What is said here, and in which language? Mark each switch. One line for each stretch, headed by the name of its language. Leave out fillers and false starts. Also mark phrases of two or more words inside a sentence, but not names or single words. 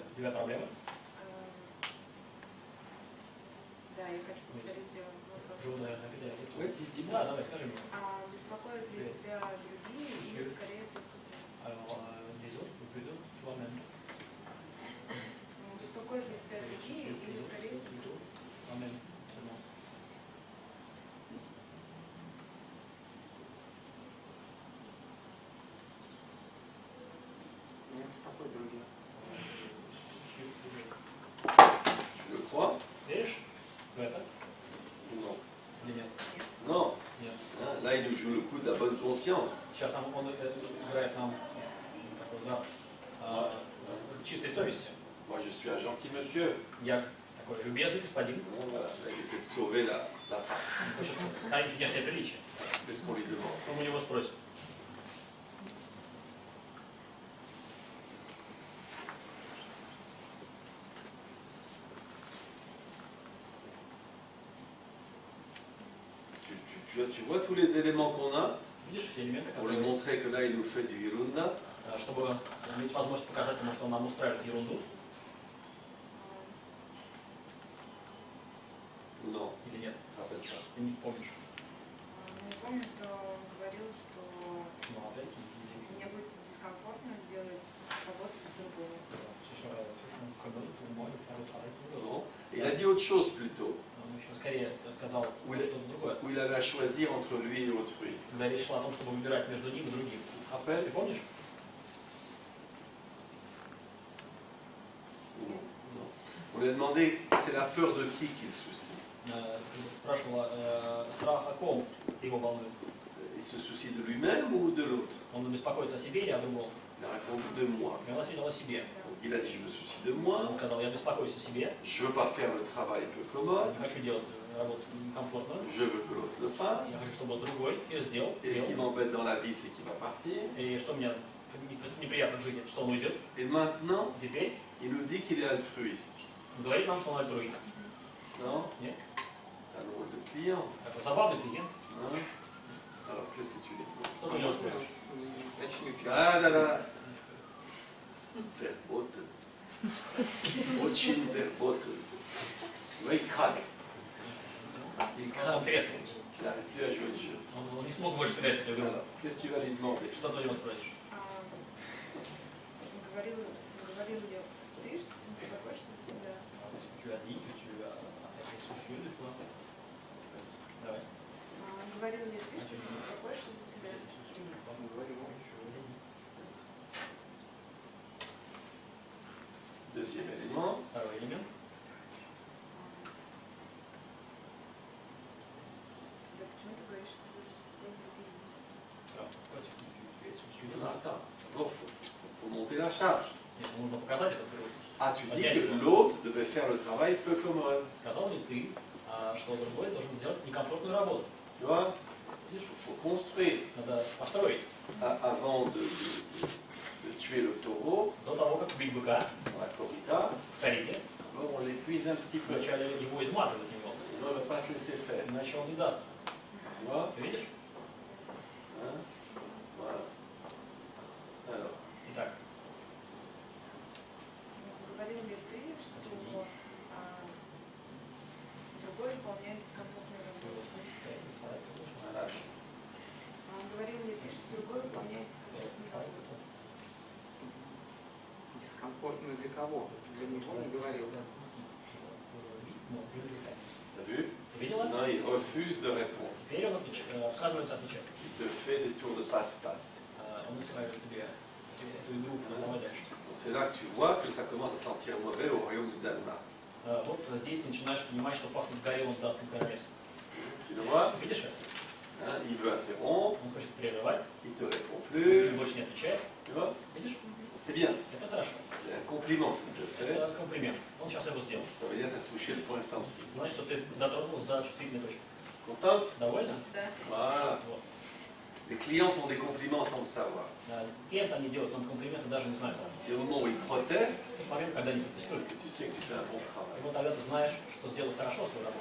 Russian: У тебя проблемы? Да, я хочу повторить вопрос. Журная определяется.
French: Oui, dis-moi.
Russian: Да, давай, скажи мне. Беспокоят ли тебя другие или скорее только ты?
French: Alors, les autres, ou plutôt toi-même.
Russian: Беспокоят ли тебя другие или скорее только ты?
French: Plutôt toi-même seulement.
Russian: Не беспокой других.
French: Tu le crois?
Russian: Веришь в это
French: Non.
Russian: или нет?
French: Non.
Russian: Нет.
French: Hein, là, il nous joue le coup de la bonne conscience.
Russian: Сейчас он играет нам такой удар чистой совести.
French: Moi, je suis un gentil monsieur.
Russian: Я такой любезный господин.
French: Hein, voilà. Là, il essaie de sauver la face.
Russian: Он хочет сохранить внешнее приличие.
French: Qu'est-ce qu'on lui demande?
Russian: Что мы у него спросим?
French: Tu vois tous les éléments qu'on a
Russian: Видишь все элементы,
French: pour lui
Russian: которые есть,
French: montrer que là, il nous fait du hirunda.
Russian: чтобы иметь возможность показать ему, что он нам устраивает ерунду
French: Ou non?
Russian: или нет.
French: Je rappelle ça.
Russian: Ты не помнишь. помню, что он говорил, что
French: me rappelle qu'il disait
Russian: мне будет дискомфортно делать работу с другого.
French: que ce serait commode pour moi de faire le travail pour l'autre. Non. Et il a dit autre chose plutôt,
Russian: Он еще скорее сказал
French: Oui.
Russian: что-то другое.
French: où il avait à choisir entre lui et autrui.
Russian: Когда речь шла о том, чтобы выбирать между ним и другим.
French: Tu te rappelles?
Russian: Ты помнишь?
French: Non. On lui a demandé, c'est la peur de qui qu'il soucie?
Russian: Спрашивала, страх о ком его волнует?
French: Il se soucie de lui-même ou de l'autre?
Russian: Он беспокоится о себе или о другом?
French: Il a répondu de moi.
Russian: И он ответил о себе.
French: Donc, il a dit, je me soucie de moi,
Russian: Он сказал, я беспокоюсь о себе,
French: je veux pas faire le travail peu commode,
Russian: не хочу делать работу некомфортную,
French: je veux que l'autre le fasse.
Russian: я хочу, чтобы другой ее сделал.
French: Et ce qui
Russian: делал.
French: m'embête dans la vie, c'est qu'il va partir.
Russian: И что мне неприятно в жизни, что он уйдет.
French: Et maintenant,
Russian: Теперь
French: il nous dit qu'il est altruiste.
Russian: говорит нам, что он альтруист.
French: Non?
Russian: Нет?
French: C'est un drôle de client.
Russian: Это забавный клиент.
French: Hein? Alors, qu'est-ce que tu lui dis?
Russian: Что ты у него спрашиваешь? Начнете.
French: Ah là là! Verboten. Очень verboten. Tu vois, il craque. Il
Russian: Он
French: craque.
Russian: треснул.
French: Il n'arrive plus à jouer le jeu.
Russian: Он не смог больше сыграть эту игру.
French: Alors, qu'est-ce que tu vas lui demander?
Russian: Что ты у него спросишь? Говорил ли ты, что ты беспокоишься за себя?
French: Est-ce que tu as dit que tu es soucieux de toi?
Russian: Давай. Говорил ли ты, что ты беспокоишься за себя?
French: Deuxième élément.
Russian: Второй элемент. Да почему ты говоришь, что ты беспокоишься за других?
French: Pourquoi tu es soucieux de Non, toi? attends. D'abord, faut monter la charge.
Russian: Нет, нужно показать этот труд.
French: Ah, tu dis que l'autre devait faire le travail peu commode.
Russian: Сказал ли ты, что другой должен сделать некомфортную работу?
French: Tu vois? Il faut construire.
Russian: Надо построить.
French: Avant de tuer le taureau,
Russian: До того, как убить быка
French: dans la corrida,
Russian: в кориде,
French: on l'épuise un petit peu.
Russian: вначале его изматывать него,
French: Sinon, il ne va pas se laisser faire.
Russian: иначе он не даст.
French: Tu vois?
Russian: Ты видишь?
French: Hein? Voilà. Alors,
Russian: Итак, Говорил ли ты, что другой выполняет дискомфортную работу?
French: voilà.
Russian: Говорил ли ты, что другой выполняет дискомфортную работу? Дискомфортную для кого? Для него не говорил.
French: T'as vu?
Russian: Ты видела?
French: Non, il refuse de répondre.
Russian: Теперь он отказывается отвечать.
French: Il te fait des tours de passe-passe.
Russian: Он устраивает себе эту игру наводящую.
French: Donc, c'est là que tu vois que ça commence à sentir mauvais au royaume du Danemark.
Russian: Вот здесь начинаешь понимать, что пахнет горелым в датском королевстве.
French: Tu le vois?
Russian: Видишь это?
French: Hein, il veut interrompre,
Russian: Он хочет прерывать,
French: il te répond
Russian: он
French: plus.
Russian: больше не отвечает.
French: Tu vois?
Russian: Видишь?
French: C'est bien.
Russian: Это хорошо.
French: C'est un compliment qu'il te fait.
Russian: Это комплимент. Он сейчас его сделал.
French: Ça veut dire que tu as touché le point sensible.
Russian: Значит, что ты дотронулся до чувствительной точки.
French: Content?
Russian: Довольно? Да.
French: Voilà.
Russian: Вот.
French: Les clients font des compliments sans le savoir.
Russian: Клиенты, они делают нам комплименты, даже не знают.
French: C'est au moment où ils protestent
Russian: В момент, когда они протестуют.
French: que tu sais que tu fais un bon
Russian: И
French: travail.
Russian: вот тогда ты знаешь, что сделал хорошо свою работу.